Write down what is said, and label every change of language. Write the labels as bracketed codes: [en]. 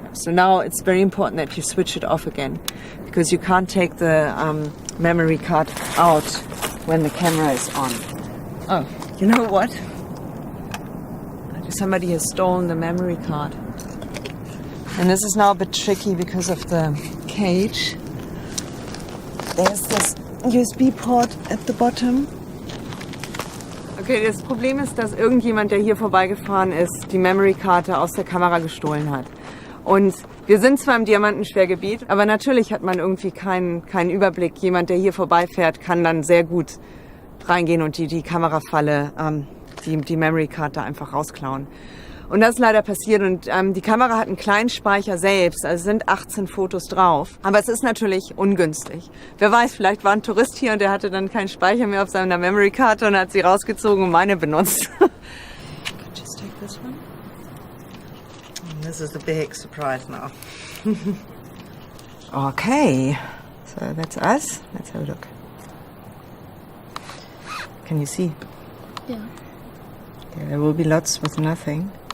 [en] So now it's very important that you switch it off again, because you can't take the memory card out when the camera is on. Oh, you know what? Somebody has stolen the memory card. And this is now a bit tricky because of the cage. There's this USB port at the bottom. [de] Okay, das Problem ist, dass irgendjemand, der hier vorbeigefahren ist, die Memory-Karte aus der Kamera gestohlen hat. Und wir sind zwar im Diamantensperrgebiet, aber natürlich hat man irgendwie keinen Überblick. Jemand, der hier vorbeifährt, kann dann sehr gut reingehen und die Kamerafalle, die Memory-Karte einfach rausklauen. Und das ist leider passiert, und die Kamera hat einen kleinen Speicher selbst, also sind 18 Fotos drauf. Aber es ist natürlich ungünstig. Wer weiß, vielleicht war ein Tourist hier und der hatte dann keinen Speicher mehr auf seiner Memory-Karte und hat sie rausgezogen und meine benutzt. [en] Just take this one. This is the big surprise now. Okay, so that's us. Let's have a look. Can you see? Yeah. Okay, there will be lots with nothing.